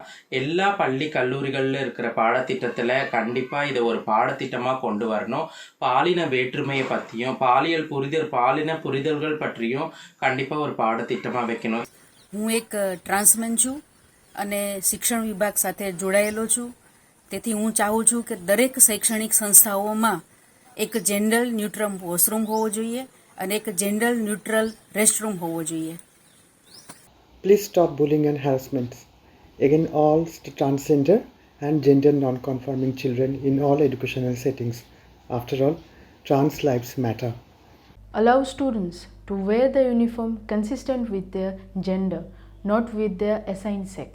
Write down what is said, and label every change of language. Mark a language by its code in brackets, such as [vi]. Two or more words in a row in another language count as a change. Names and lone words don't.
[ta] எல்லா பள்ளி கல்லூரிகளில் இருக்கிற பாடத்திட்டத்தில் கண்டிப்பாக இதை ஒரு பாடத்திட்டமாக கொண்டு வரணும். பாலின வேற்றுமையை பற்றியும் பாலின புரிதல்கள் பற்றியும் கண்டிப்பாக ஒரு பாடத்திட்டமாக வைக்கணும். [gu] હું એક ટ્રાન્સમેન છું અને શિક્ષણ વિભાગ સાથે જોડાયેલો છું. તેથી હું ચાહું છું કે દરેક શૈક્ષણિક સંસ્થાઓમાં એક [en] gender neutral washroom [gu] હોવો જોઈએ અને એક [en] gender neutral restroom [gu] હોવો જોઈએ. [en] Please stop bullying and harassment against all transgender and gender non-conforming children in all educational settings. After all, trans lives matter. Allow students to wear the uniform consistent with their gender, not with their assigned sex.